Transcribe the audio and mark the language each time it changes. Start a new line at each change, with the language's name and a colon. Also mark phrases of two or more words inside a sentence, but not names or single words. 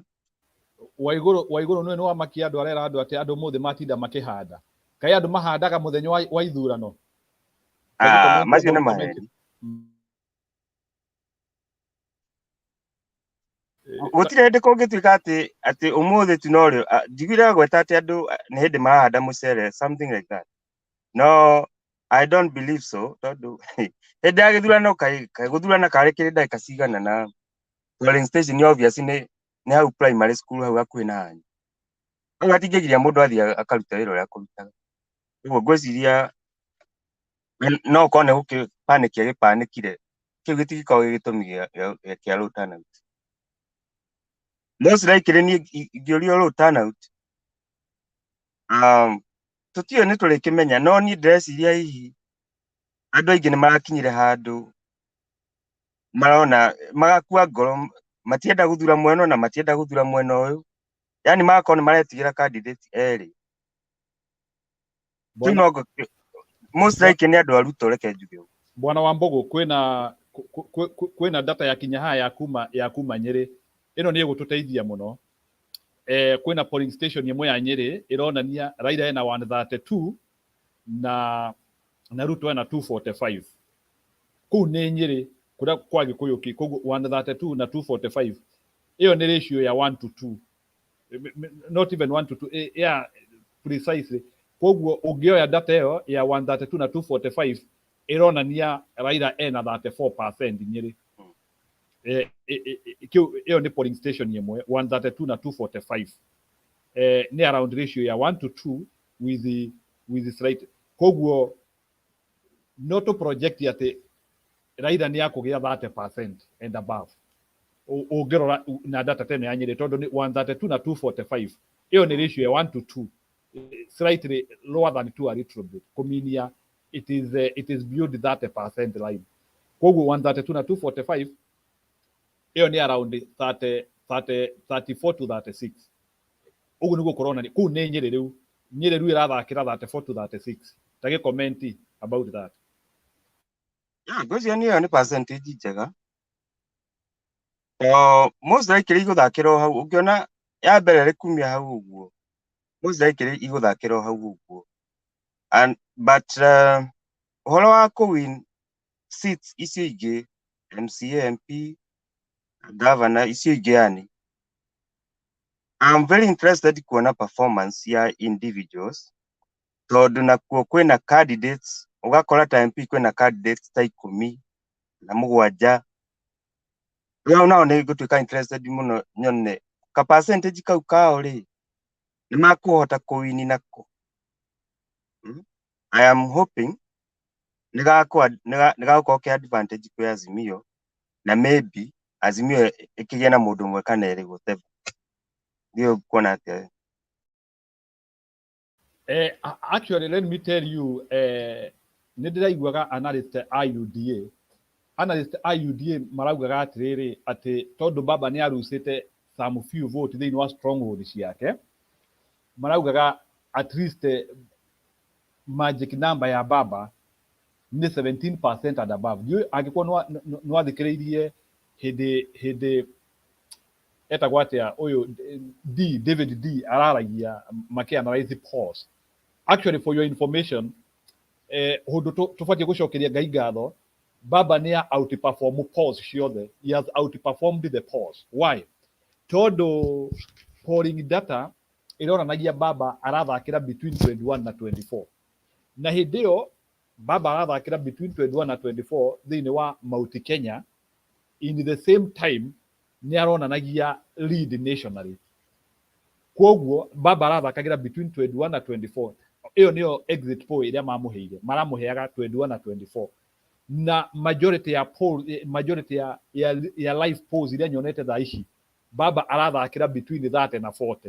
Kikuyu: Waigũrũ nĩ wamakia andũ arera andũ atĩ andũ mũthĩ matinda makĩhanda kaĩ andũ mahandaga mũthenya wa ithurano macio nĩ maheni gũtirĩ hĩndĩ kũngĩtuĩka atĩ ũmũthĩ tu no rĩo njiguire gweta atĩ andũ nĩ hĩndĩ marahanda mũcere
English: something like that no I don't believe so
Kikuyu: tondũ hĩndĩ ya gĩthurano kaĩ gũthurana karĩ kĩrĩ ndagĩka cigana na
English: polling station obviously
Kikuyu: nĩ hau
English: primary school
Kikuyu: hau hakuhĩ na hanyu rĩu hatingĩgiria mũndũ athiĩ akaruta wĩra ũrĩa akũrutaga ũguo ngwĩciria no ũkorwo nĩ gũkĩpanĩkia gĩpanĩkire kĩu gĩtigĩkorwo gĩgĩtũmi kĩa
English: low turnout most likely
Kikuyu: niĩ ingĩũrio
English: low turnout
Kikuyu: tũtiũĩ nĩ tũrĩkĩmenya no niĩ ndĩreciria hihi andũ aingĩ nĩ marakinyire handũ marona magakua ngoro matienda gũthura mwena na matienda gũthura mwena ũyũ yani magakorwo nĩ maretigĩra candidate erĩ
English: most likely
Kikuyu: nĩ andũ a Ruto reke njuge Bwana Wambugu kwĩna data ya kinya haya ya kuma Nyĩrĩ ĩno nĩ ĩgũtũteithia mũno kwĩna
English: polling station
Kikuyu: ĩmwe ya Nyĩrĩ ĩronania Raila ena 132 na Ruto ena 245 kũu nĩ Nyĩrĩ kũrĩa kwa Gĩkũyũ koguo 132 na 245 ĩyo nĩ ratio ya 1 to 2
English: not even 1 to 2 yeah precisely
Kikuyu: koguo ũngĩoya data ĩyo ya 132 na 245 ĩronania Raila ena 34% Nyĩrĩ ĩyo nĩ
English: polling station
Kikuyu: ĩmwe 132 na 245 nĩ around ratio ya 1 to 2
English: with slight
Kikuyu: koguo no
English: to project
Kikuyu: atĩ Raila nĩ akũgĩa
English: 30% and above
Kikuyu: ũngĩrora na data teno ya Nyĩrĩ tondũ nĩ 132 na 245 ĩyo nĩ ratio ya 1 to 2
English: slightly lower than 2 a little bit
Kikuyu: kũminia
English: it is beyond 30% line
Kikuyu: koguo 132 na 245 ĩyo nĩ around 34 to 36 ũguo nĩguo kũronania kũu nĩ Nyĩrĩ rĩu ĩrathakĩra 34 to 36 ta gĩ
English: comment about that
Kikuyu: ngwĩciria ĩyo nĩ percentage njega
English: most likely
Kikuyu: igũthakĩra hau ũngĩona ya mbere rĩ kumia hau ũguo
English: most likely
Kikuyu: igũthakĩra hau ũguo.
English: And but
Kikuyu: ũhoro wa kũwin seats icio ingĩ MCA, MP, governor icio ingĩ yani,
English: I'm very interested
Kikuyu: kuona performance ya individuals tondũ nakuo kwĩna candidates, ũgakora ta MP kwĩna candidates ta 17. Rĩu nao nĩ ngũtuĩka interested mũno nyone ka percentage kau kao rĩ nĩ makũhota kũwini nako.
English: I am hoping
Kikuyu: nĩgagũkorwo kĩ advantage kwĩ Azimio na maybe Azimio ĩkĩgĩa na mũndũ ũmwe kana erĩ whatever. Ndio kuona atĩa.
English: Actually, let me tell you,
Kikuyu: nĩ ndĩraiguaga analyst IUDA. Analyst IUDA maraugaga atĩrĩrĩ atĩ tondũ baba nĩ arucĩte
English: some few vote
Kikuyu: thĩinĩ wa stronghold ciake, maraugaga
English: at least magic number
Kikuyu: ya baba nĩ 17%
English: and above.
Kikuyu: Ndiũ angĩkorwo nĩ wathikĩrĩirie hĩndĩ etagwo atĩa ũyũ David D araragia makĩanalyze polls.
English: Actually, for your information,
Kikuyu: hundu tubatiĩ gũcokeria Ngai ngatho, baba nĩ outperform polls ciothe.
English: He has outperformed the polls. Why?
Kikuyu: Tondũ polling data ĩronanagia baba arathakĩra between 21 na 24. Na hĩndĩ ĩyo baba arathakĩra between 21 na 24 thĩinĩ wa Mount Kenya,
English: in the same time
Kikuyu: nĩ aronanagia lead nationally. Koguo baba arathakagĩra between 21 na 24. Iyo niyo
English: exit poll
Kikuyu: iria mamũheire, maramũheaga 21 na 24. Na majority ya poll, majority ya
English: live polls
Kikuyu: iria nyonete thaa ici, baba arathakĩra between 30 na 40.